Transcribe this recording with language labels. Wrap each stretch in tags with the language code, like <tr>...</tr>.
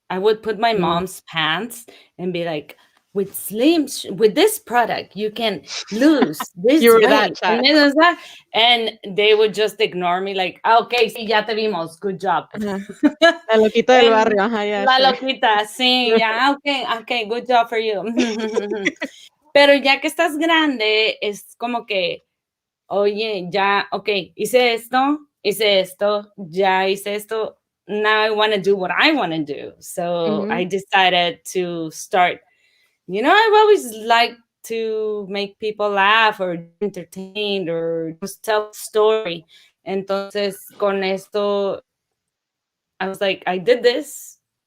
<en>I would put my mom's pants and be like, with this product, you can lose this weight. And they would just ignore me like, okay,</en> <es>sí, ya te vimos,</es> <en>good job.</en> <es>La loquita del barrio. La loquita, sí, ya, okay,</es> <en>good job for you.</en> <es>Pero ya que estás grande, es como que, oye, ya, okay, hice esto, ya hice esto.</es> <en>Now I want to do what I want to do. So I decided to start. I've always liked to make people laugh or entertained or just tell a story.</en> <es>Entonces, con esto,</es> <en>I was like, I did this.</en>